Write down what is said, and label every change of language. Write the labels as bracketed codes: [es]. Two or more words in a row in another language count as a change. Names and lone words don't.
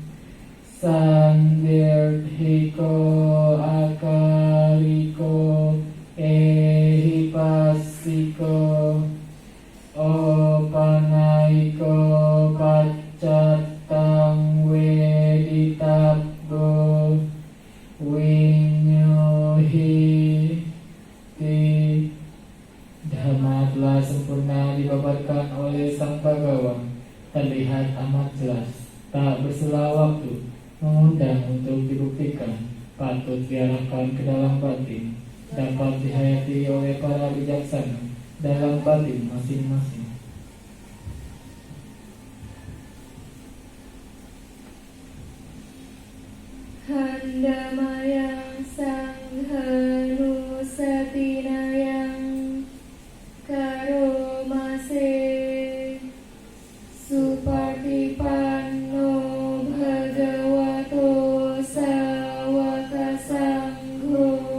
[pi] Sandirdhiko Akariko Ehipassiko Opanaiko Paccatang Weditabbo Winyuhi Ti. [id] Dhamma telah sempurna dipaparkan oleh Sang Bhagawan, terlihat amat jelas, tak bersela waktu, mengundang untuk dibuktikan, patut diarahkan ke dalam batin, dapat dihayati oleh para bijaksana dalam batin masing-masing. [pi] Handamayang Sanghanusatinayang Karomase Supartipanno Bhagavato Sawaka Sangho